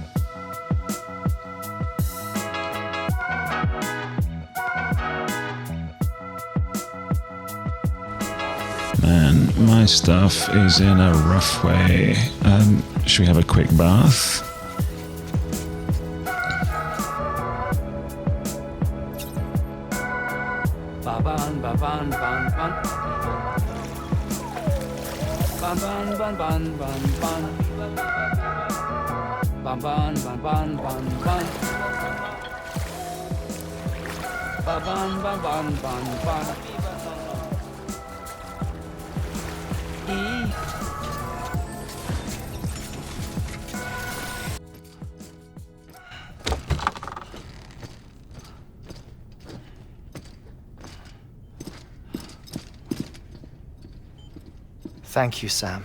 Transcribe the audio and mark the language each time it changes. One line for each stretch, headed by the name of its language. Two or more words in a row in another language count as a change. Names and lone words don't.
English: Man, my stuff is in a rough way. Should we have a quick bath? Ba-ban, ba-ban, ban, ban. Ban, ban, ban, ban, ban, ban. Ban, ban, ban, ban, ban, ban. Ba-ban, ban, ban, ban, ban. Thank you, Sam.